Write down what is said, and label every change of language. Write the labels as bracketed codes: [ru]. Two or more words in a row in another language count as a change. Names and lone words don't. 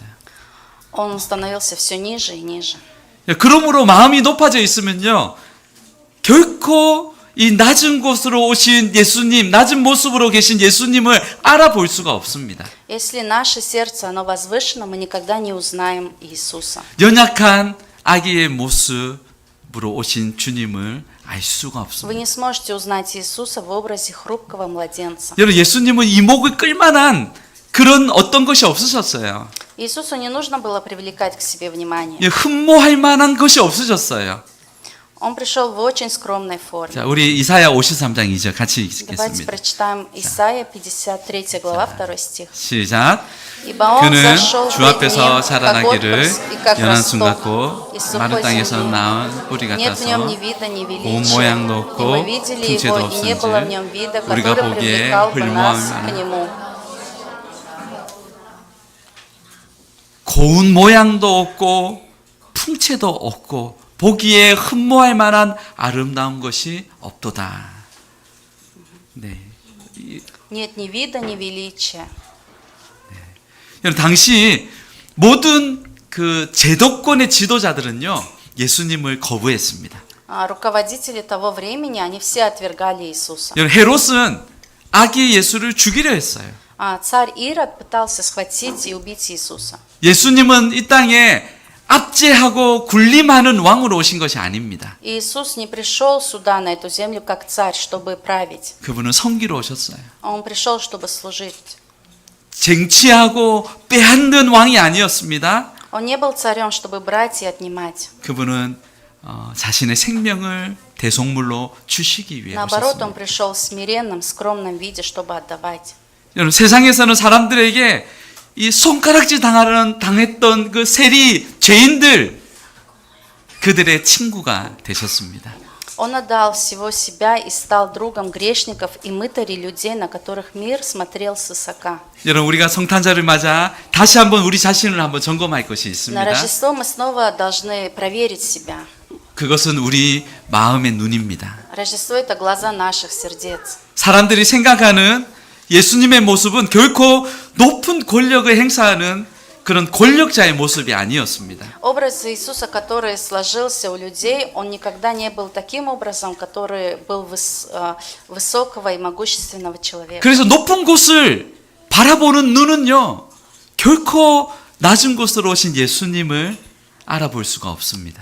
[ru] Он становился все ниже и ниже. [ko] 그러므로 마음이 높아져 있으면요, 결코 이 낮은 곳으로 오신 예수님, 낮은 모습으로 계신 예수님을 알아볼 수가 없습니다. [ru] Если наше сердце, оно возвышено, мы никогда не узнаем Иисуса. [ko] 연약한 아기의 모습으로 오신 주님을 알 수가 [ru] Вы [ko] 없습니다. [ru] не сможете узнать Иисуса в образе хрупкого младенца. [ko] 여러분, 예수님은 이목을 끌만한 그런 어떤 것이 없으셨어요. [ru] Иисусу не нужно было привлекать к себе внимание. [ko] 흠모할 만한 것이 없으셨어요. [ru] Он пришел в очень скромной форме. [ko] 자, 우리 이사야 53장 2절 같이 [ru] Давайте [ko] 읽겠습니다. [ru] прочитаем Исайя 53 глава, 2 стих. [ko] 시작. [ru] Ибо он [ko] 그는 [ru] зашел [ko] 주 [ru] пред [ko] 앞에서 [ru] ним, как [ko] 자라나기를 [ru] отпрыск и как [ko] 연한 순 [ru] росток [ko] 같고 [ru] из [ko] 마른 [ru] сухой [ko] 땅에서 [ru] земли. [ko] 나온 뿌리 [ru] Нет в нем [ko] 같아서 [ru] ни вида, ни [ko] 고운 [ru] величия, [ko] 모양도 [ru] и [ko] 없고 [ru] мы видели [ko] 풍채도 [ru] его, и не было в [ko] 없은지 [ru] нем вида, [ko] 우리가 [ru] который [ko] 보기에 [ru] привлекал бы нас [ko] 훌륭함이 [ru] к нему. [ko] 고운 모양도 없고 풍채도 없고 보기에 흠모할 만한 아름다운 것이 없도다. 네. [ru] Нет ни вида, ни величия. [ko] 여러분, 당시 모든 그 제도권의 지도자들은요, 예수님을 거부했습니다. [ru] Руководители того времени, они все отвергали Иисуса. [ko] 여러분, 헤롯은 아기 예수를 죽이려 했어요. [ru] Царь Ирод пытался схватить и убить Иисуса. [ko] 예수님은 이 땅에 압제하고 군림하는 왕으로 오신 것이 아닙니다. [ru] Иисус не пришел сюда, на эту землю, как царь, чтобы править. [ko] 그분은 섬기러 오셨어요. [ru] Он пришел, чтобы служить. [ko] 쟁취하고 빼앗는 왕이 아니었습니다. [ru] Он не был царем, чтобы брать и отнимать. [ko] 그분은 자신의 생명을 대속물로 주시기 위해 [ru] Наоборот, он [ko] 오셨습니다. [ru] пришел в смиренном, скромном виде, чтобы отдавать. [ko] 여러분, 세상에서는 사람들에게 이 손가락질 당했던 그 세리 죄인들, 그들의 친구가 되셨습니다. [ru] Он отдал всего себя и стал другом грешников и мытарей людей, на которых мир смотрел свысока. [ko] 여러분, 우리가 성탄절을 맞아 다시 한번 우리 자신을 한번 점검할 것이 [ru] На [ko] 있습니다. [ru] Рождество мы снова должны проверить себя. [ko] 그것은 우리 마음의 눈입니다. [ru] Рождество – это глаза наших сердец. [ko] 사람들이 생각하는 예수님의 모습은 결코 높은 권력을 행사하는 그런 권력자의 모습이 아니었습니다. [ru] Образ Иисуса, который сложился у людей, он никогда не был таким образом, который был высокого и могущественного человека. [ko] 그래서 높은 곳을 바라보는 눈은요, 결코 낮은 곳으로 오신 예수님을 알아볼 수가 없습니다.